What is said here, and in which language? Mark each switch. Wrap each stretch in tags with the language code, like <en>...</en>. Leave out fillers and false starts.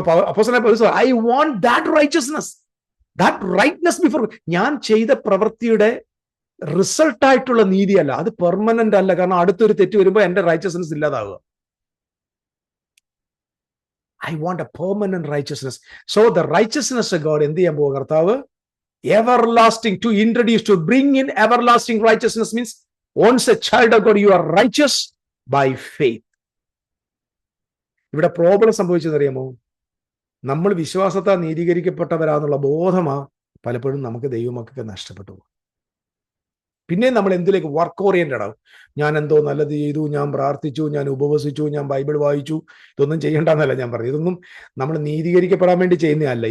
<ml>അപ്പോസ്തലനായ പൗലോസ്,</ml> <en>I want that righteousness, that righteousness before.</en> <ml>ഞാൻ ചെയ്ത പ്രവൃത്തിയുടെ റിസൾട്ടായിട്ടുള്ള നീതിയല്ല, അത് പെർമനന്റ് അല്ല. കാരണം അടുത്തൊരു തെറ്റ് വരുമ്പോൾ എന്റെ righteousness ഇല്ലാതാവുക.</ml> <en>I want a permanent righteousness. So the righteousness of God</en> <ml>എന്ത് ചെയ്യാൻ പോകുക കർത്താവ്?</ml> <en>everlasting, to introduce, to bring in everlasting righteousness means once a child of God you are righteous by faith.</en> <ml>ഇവിടെ പ്രോബ്ലം സംഭവിച്ചതറിയാമോ? നമ്മൾ വിശ്വാസത്താൽ നീതീകരിക്കപ്പെട്ടവരാന്നുള്ള ബോധമാ പലപ്പോഴും നമുക്ക് ദൈവമക്കൾക്ക് നഷ്ടപ്പെട്ടു. പിന്നെ നമ്മൾ എന്തിലേക്ക് വർക്ക് ഓറിയന്റഡ് ആവും. ഞാൻ എന്തോ നല്ലത് ചെയ്തു, ഞാൻ പ്രാർത്ഥിച്ചു, ഞാൻ ഉപവസിച്ചു, ഞാൻ ബൈബിൾ വായിച്ചു. ഇതൊന്നും ചെയ്യേണ്ടെന്നല്ല ഞാൻ പറഞ്ഞു. ഇതൊന്നും നമ്മൾ നീതീകരിക്കപ്പെടാൻ വേണ്ടി ചെയ്യുന്നതല്ല.</ml>